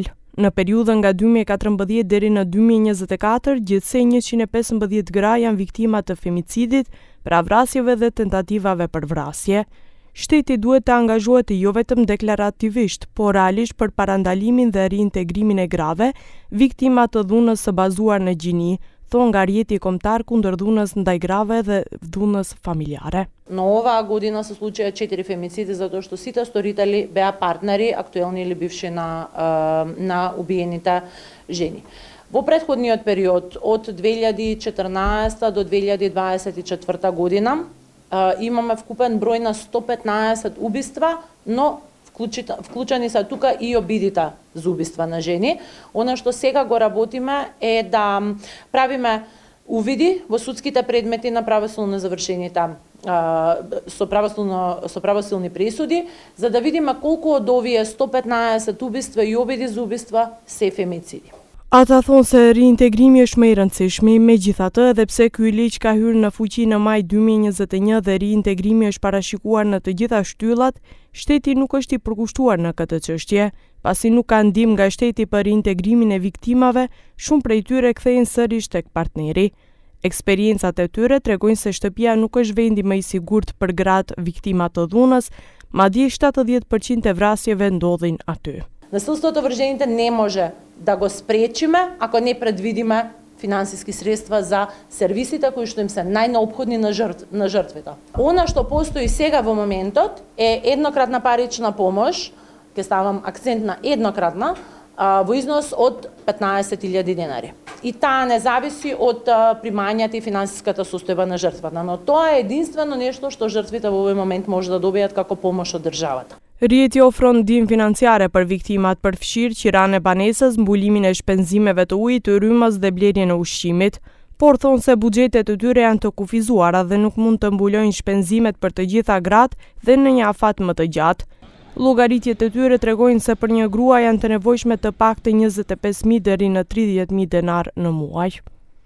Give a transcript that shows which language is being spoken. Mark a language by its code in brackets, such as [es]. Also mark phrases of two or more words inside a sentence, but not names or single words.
[sq] Në periudhën nga 2014 deri në 2024, gjithsej 115 gra janë viktima të femicidit, pra vrasjeve dhe tentativave për vrasje. Shteti duhet të angazhohet jo vetëm deklarativisht, por realisht për parandalimin dhe reintegrimin e grave, viktima të dhunës së bazuar në gjini, thon Ngarieti Kombëtar kundër dhunës ndaj grave dhe dhunës familjare. [mk] Но оваа година се случија 4 фемициди затоа што сите сторители беа партнери, актуелни или бивши на убиените жени. Во претходниот период од 2014 до 2024 година имаме вкупен број на 115 убиства, но вклучени се тука и обидите за убиства на жени. Она што сега го работиме е да правиме увиди во судските предмети на правосудно завршените со правосудни пресуди, за да видиме колку од овие 115 убиства и обиди за убиства се фемициди. [sq] Ata thonë se reintegrimi është më i rëndësishmi, megjithatë edhe pse ky ligj ka hyrë në fuqi në maj 2021 dhe reintegrimi është parashikuar në të gjitha shtyllat, shteti nuk është i përkushtuar në këtë çështje, pasi nuk ka ndihmë nga shteti për reintegrimin e viktimave, shumë prej tyre kthehen sërish tek partneri. Eksperiencat e tyre tregojnë se shtëpia nuk është vendi më i sigurt për gratë viktima të dhunës, madje 70% e vrasjeve ndodhin aty. [mk] Насилството врз жените не може да го спречиме ако не предвидиме финансиски средства за сервисите кои што им се најнеопходни на жртвите. Она што постои сега во моментот е еднократна парична помош, ќе ставам акцент на еднократна, во износ од 15.000 денари. И таа не зависи од примањата и финансиската состојба на жртвата, но тоа е единствено нешто што жртвите во овој момент може да добијат како помош од државата. [sq] Rieti ofron ndihmë financiare për viktimat përfshirë qiranë e banesës, mbulimin e shpenzimeve të ujit, të rrymës dhe blerjen e ushqimit, por thonë se buxhetet e tyre janë të kufizuara dhe nuk mund të mbulojnë shpenzimet për të gjitha gratë dhe në një afat më të gjatë. Llogaritjet e tyre tregojnë se për një grua janë të nevojshme të paktën 25.000 deri në 30.000 denar në muaj.